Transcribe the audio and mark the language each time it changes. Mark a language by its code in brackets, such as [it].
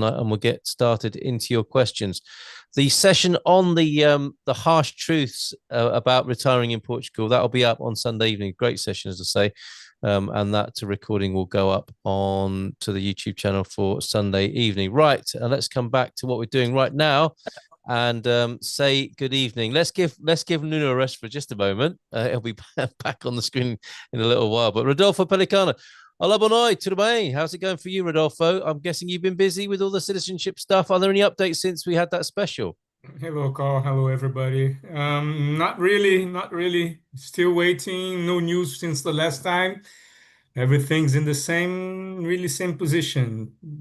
[en] and we'll get started into your questions. The session on the harsh truths about retiring in Portugal, that'll be up on Sunday evening. Great session, as I say. And that recording will go up on to the YouTube channel for Sunday evening. Right, let's come back to what we're doing right now and say good evening. Let's give Nuno a rest for just a moment. He'll be back on the screen in a little while. [pt] But Rodolfo Pelicano, olá, boa noite, tudo bem? [en] How's it going for you, Rodolfo? I'm guessing you've been busy with all the citizenship stuff. Are there any updates since we had that special? Hello, Carl. Hello, everybody. Not really, not really. Still waiting. No news since the last time. Everything's in the same, really same position.